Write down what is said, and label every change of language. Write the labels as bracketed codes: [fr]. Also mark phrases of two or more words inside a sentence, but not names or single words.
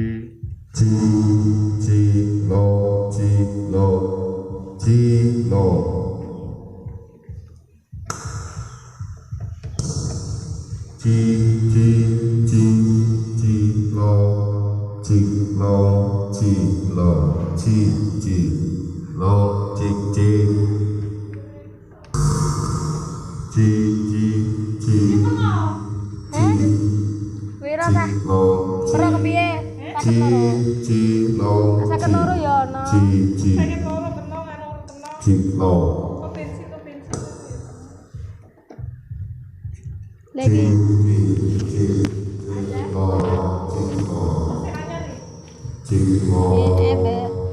[jv] chi chi lo chi lo chi lo chi chi chi chi lo chi lo chi lo chi chi lo chi chi chi chi chi Wira chi ta? lo Ora kepiye? chi chi lo Saken loro ya ana. chi chi chi lo Lagi. Mbak.